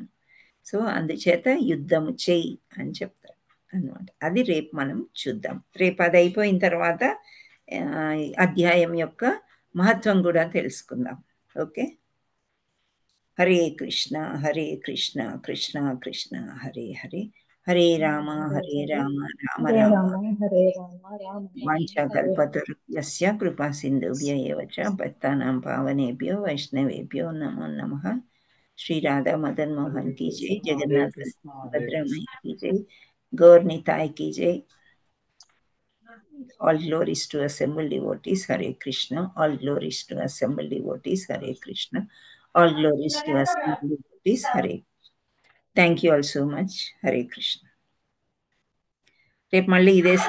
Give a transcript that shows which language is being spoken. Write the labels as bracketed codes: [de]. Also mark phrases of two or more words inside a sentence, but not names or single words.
[te] సో అందుచేత యుద్ధము చెయ్యి అని చెప్తారు అన్నమాట. అది రేపు మనం చూద్దాం. రేపు అది అయిపోయిన తర్వాత అధ్యాయం యొక్క మహత్వం కూడా తెలుసుకుందాం. [sa] ఓకే, హరే కృష్ణ కృష్ణ కృష్ణ హరే హరే, హరే రామ రామ రామ వాంఛాకల్పతరుభ్యశ్చ కృపా సింధుభ్య ఏవ చ పతితానాం పావనేభ్యో వైష్ణవేభ్యో నమో నమః. [hi] श्री राधा मदन मोहन की जय, जगन्नाथ भद्रमय की जय, गौर निताय की जय. [en] All glories to assembled devotees. [sa] Hare Krishna. [en] All glories to assembled devotees. [sa] Hare Krishna. [en] All glories to assembled devotees. [sa] Hare Krishna. [en] Thank you all so much. [sa] Hare Krishna. [te] రేపు మళ్ళీ ఇదే